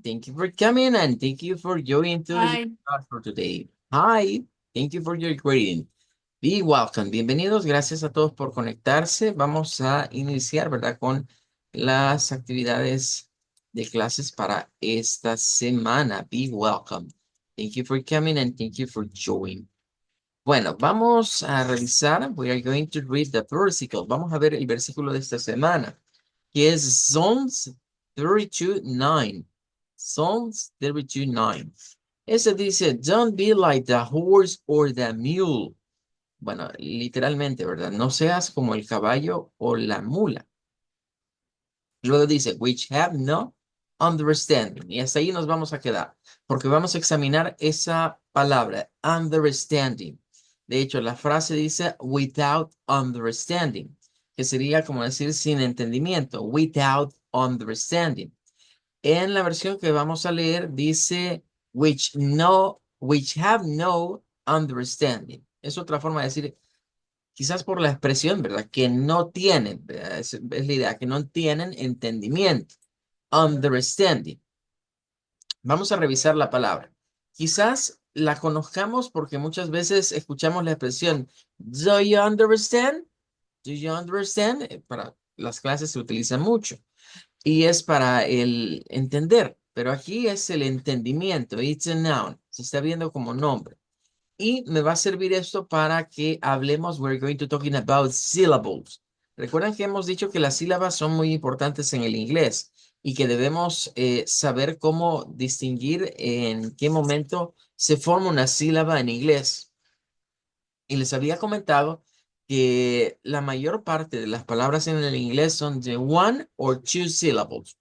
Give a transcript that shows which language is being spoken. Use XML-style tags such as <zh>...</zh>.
<en>Thank you for coming and thank you for joining to the Hi. class for today. Hi, thank you for your greeting. Be welcome. Bienvenidos.</en> <es>Gracias a todos por conectarse. Vamos a iniciar, ¿verdad? Con las actividades de clases para esta semana.</es> <en>Be welcome. Thank you for coming and thank you for joining.</en> <es>Bueno, vamos a revisar.</es> <en>We are going to read the versículo.</en> <es>Vamos a ver el versículo de esta semana, que es Psalms 32:9.</es> <en>Psalms 32:9.</en> <es>Ese dice,</es> <en>don't be like the horse or the mule.</en> <es>Bueno, literalmente, ¿verdad? No seas como el caballo o la mula. Luego dice, which have no understanding. Y hasta ahí nos vamos a quedar, porque vamos a examinar esa palabra, understanding. De hecho, la frase dice,</es> <en>without understanding,</en> <es>que sería como decir sin entendimiento, without understanding. En la versión que vamos a leer dice,</es> <en>which have no understanding.</en> <es>Es otra forma de decir, quizás por la expresión, ¿verdad? Que no tienen, ¿verdad? Es la idea, que no tienen entendimiento. Understanding. Vamos a revisar la palabra. Quizás la conozcamos porque muchas veces escuchamos la expresión,</es> <en>¿Do you understand? ¿Do you understand?</en> <es>Para las clases se utiliza mucho y es para el entender, pero aquí es el entendimiento.</es> <en>It's a noun.</en> <es>Se está viendo como nombre. Y me va a servir esto para que hablemos.</es> <en>We're going to talking about syllables.</en> <es>Recuerden que hemos dicho que las sílabas son muy importantes en el inglés y que debemos saber cómo distinguir en qué momento se forma una sílaba en inglés. Y les había comentado que la mayor parte de las palabras en el inglés son de</es> <en>one or two syllables.</en>